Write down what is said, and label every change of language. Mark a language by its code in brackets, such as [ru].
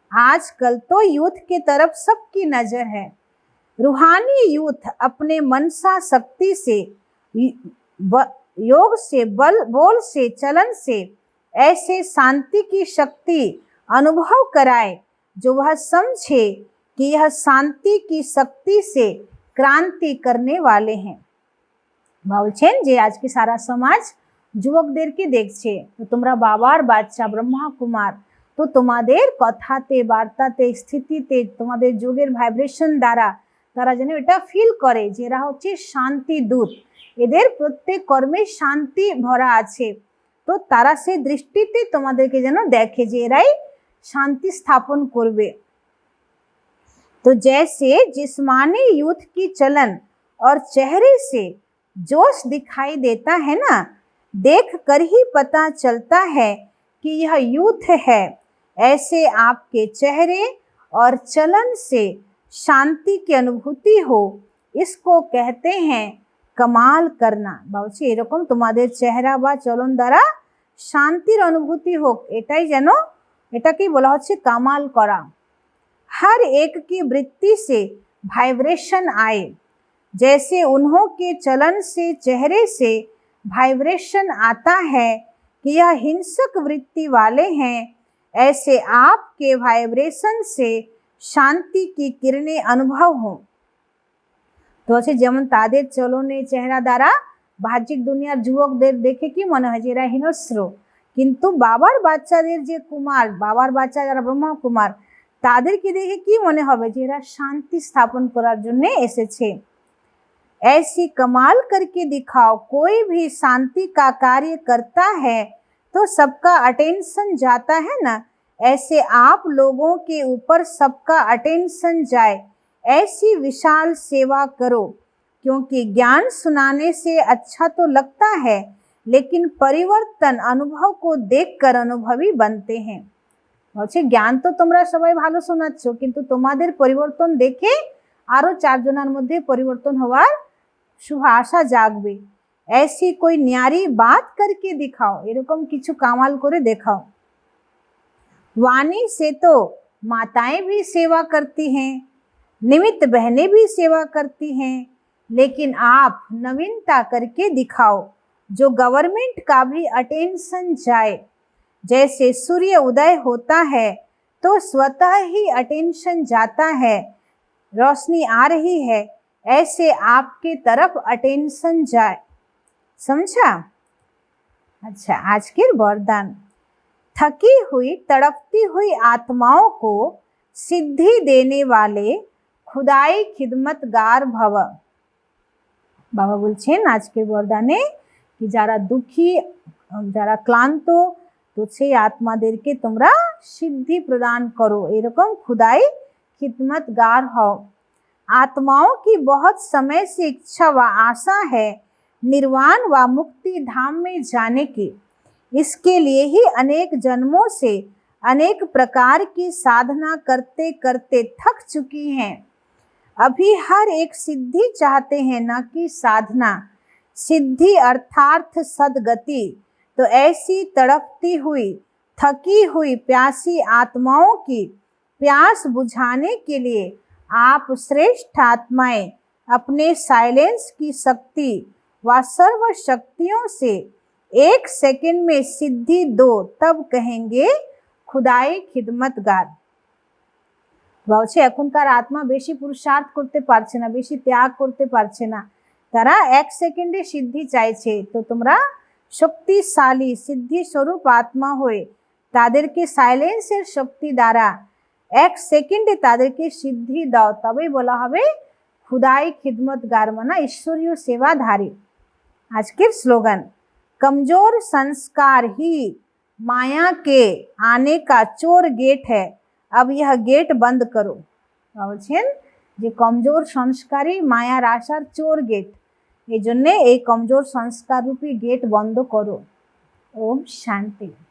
[hi] आजकल तो यूथ की तरफ सबकी नजर है। रूहानी यूथ अपने मनसा शक्ति से, योग से, बोल से, चलन से ऐसे शांति की शक्ति अनुभव कराए जो वह समझे कि यह शांति की शक्ति से क्रांति करने वाले हैं। [bn] বলছেন যে আজকে সারা সমাজ যুবকদেরকে দেখছে, তো তোমরা বাবার বাচ্চা ব্রহ্মা কুমার, তো তোমাদের কথাতে, বার্তাতে, স্থিতিতে, তোমাদের যোগের ভাইব্রেশন দ্বারা তারা যেন এটা ফিল করে যে এরা হচ্ছে শান্তি দূত, এদের প্রত্যেক কর্মে শান্তি ভরা আছে। তো তারা সেই দৃষ্টিতে তোমাদেরকে যেন দেখে যে এরাই শান্তি স্থাপন করবে। [hi] तो जैसे जिस्मानी यूथ की चलन और चेहरे से जोश दिखाई देता है ना, देख कर ही पता चलता है कि यह यूथ है, ऐसे आपके चेहरे और चलन से शांति की अनुभूति हो, इसको कहते हैं कमाल करना। [bn] বলছি এরকম তোমাদের চেহারা বা চলন দ্বারা শান্তির অনুভূতি হোক, এটাই যেন, এটাকেই বলা হচ্ছে কামাল করা। [hi] हर एक की वृत्ति से वाइब्रेशन आए, जैसे उन्हों के चलन से, चेहरे से वाइब्रेशन आता है कि यह हिंसक वृत्ति वाले हैं, ऐसे आपके वाइब्रेशन से शांति की किरणें अनुभव हों। [bn] तो আছে যেমন তাদের চলনে, চেহারা দ্বারা বাহ্যিক দুনিয়ার যুবকদের দেখে কি মনে হয় যে এরা হিংস্র, কিন্তু বাবার বাচ্চাদের যে কুমার, বাবার বাচ্চা যারা ব্রহ্মা কুমার, তাদেরকে দেখে কি মনে হবে যে এরা শান্তি স্থাপন করার জন্য এসেছে। [hi] ऐसी कमाल करके दिखाओ, कोई भी शांति का कार्य करता है तो सबका अटेंशन जाता है ना, ऐसे आप लोगों के ऊपर सबका अटेंशन जाए, ऐसी विशाल सेवा करो। क्योंकि ज्ञान सुनाने से अच्छा तो लगता है, लेकिन परिवर्तन अनुभव को देखकर अनुभवी बनते हैं। [bn] বলছে জ্ঞান তো তোমরা সবাই ভালো শোনাচ্ছ, কিন্তু তোমাদের পরিবর্তন দেখে আরো চারজনের মধ্যে পরিবর্তন হওয়ার শুভ আশা জাগবে। [hi] ऐसी कोई न्यारी बात करके दिखाओ, [bn] এরকম কিছু কামাল করে দেখাও। [hi] वाणी से तो माताएं भी सेवा करती हैं, निमित्त बहनें भी सेवा करती हैं, लेकिन आप नवीनता करके दिखाओ जो गवर्नमेंट का भी अटेंशन जाए। जैसे सूर्य उदय होता है तो स्वतः ही अटेंशन जाता है, रोशनी आ रही है, ऐसे आपके तरफ अटेंशन जाए। समझा? अच्छा, आज के वरदान। थकी हुई, तड़पती हुई आत्माओं को सिद्धि देने वाले खुदाई खिदमतगार भव। [bn] बाबा বলছেন আজকের বরদানে কি যারা দুঃখী, যারা ক্লান্ত, তো সেই আত্মাদেরকে তোমরা সিদ্ধি প্রদান করো, এরকম खुदाई खिदमतगार हो। [hi] आत्माओं की बहुत समय से इच्छा व आशा है निर्वाण व मुक्ति धाम में जाने की, इसके लिए ही अनेक जन्मों से अनेक प्रकार की साधना करते करते थक चुकी हैं। अभी हर एक सिद्धि चाहते हैं, न कि साधना। सिद्धि अर्थात सदगति। तो ऐसी तड़पती हुई, थकी हुई, प्यासी आत्माओं की प्यास बुझाने के लिए आप श्रेष्ठ आत्माएं अपने साइलेंस की शक्ति व सर्व शक्तियों से एक सेकंड में सिद्धि दो, तब कहेंगे खुदाई खिदमतगार। [bn] বলছে এখনকার আত্মা বেশি পুরুষার্থ করতে পারছে না, বেশি ত্যাগ করতে পারছে না, তারা এক সেকেন্ডে সিদ্ধি চাইছে। তো তোমরা শক্তিশালী সিদ্ধি স্বরূপ আত্মা হয়ে তাদেরকে সাইলেন্সের শক্তি দ্বারা এক সেকেন্ডে তাদেরকে সিদ্ধি দাও, তবেই বলা হবে [hi] खुदाई खिदमतगार माना ईश्वरीय सेवाधारी। आज के स्लोगन, कमजोर संस्कार ही माया के आने का चोर गेट है, अब यह गेट बंद करो। [bn] যে কমজোর সংস্কারই মায়ার আসার চোর গেট, এই জন্যে এই কমজোর সংস্কার রূপী গেট বন্ধ করো। ওম শান্তি।